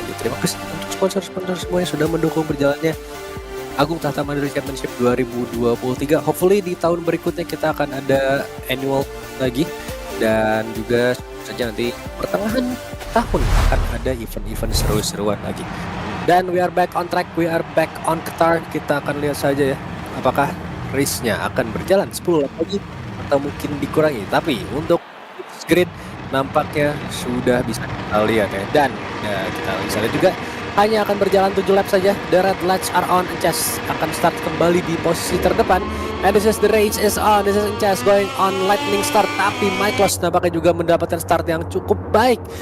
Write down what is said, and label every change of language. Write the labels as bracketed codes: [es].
[id] Jadi terima kasih untuk sponsor-sponsor semua yang sudah mendukung berjalannya Agung Tata Mandiri Championship 2023. Hopefully di tahun berikutnya kita akan ada annual lagi, dan juga saja nanti pertengahan tahun akan ada event-event seru-seruan lagi. [en] Dan we are back on track, we are back on Qatar. [id] Kita akan lihat saja ya apakah race-nya akan berjalan 10 lap lagi atau mungkin dikurangi. Tapi untuk grid nampaknya sudah bisa kita lihat ya. Dan ya, kita bisa lihat juga hanya akan berjalan 7 lap saja. [en] The red lights are on. [id] Encaz akan start kembali di posisi terdepan. [en] And this is the race is on. This is Encaz going on lightning start. [id] Tapi Michaelos nampaknya juga mendapatkan start yang cukup baik.